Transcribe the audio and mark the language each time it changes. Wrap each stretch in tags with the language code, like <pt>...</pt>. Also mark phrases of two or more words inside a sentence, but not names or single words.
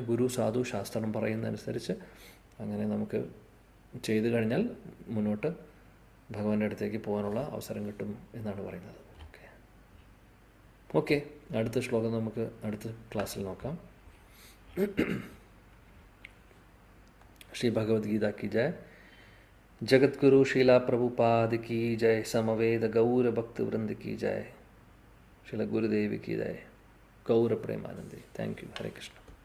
<ml>ഗുരു സാധു ശാസ്ത്രം പറയുന്നതനുസരിച്ച് അങ്ങനെ നമുക്ക് ചെയ്തു കഴിഞ്ഞാൽ മുന്നോട്ട് ഭഗവാന്റെ അടുത്തേക്ക് പോകാനുള്ള അവസരം കിട്ടും എന്നാണ് പറയുന്നത്. ഓക്കെ, അടുത്ത ശ്ലോകം നമുക്ക് അടുത്ത ക്ലാസ്സിൽ നോക്കാം.</ml> <hi>ശ്രീ ഭഗവത്ഗീത की जय. जगतगुरु शीला प्रभुपाद की जय. समवेद गौर भक्त वृंद की जय. श्रील गुरुदेव की जय. गौर प्रेमानंदी.</hi> <en>thank you.</en> <hi>हरे कृष्ण.</hi>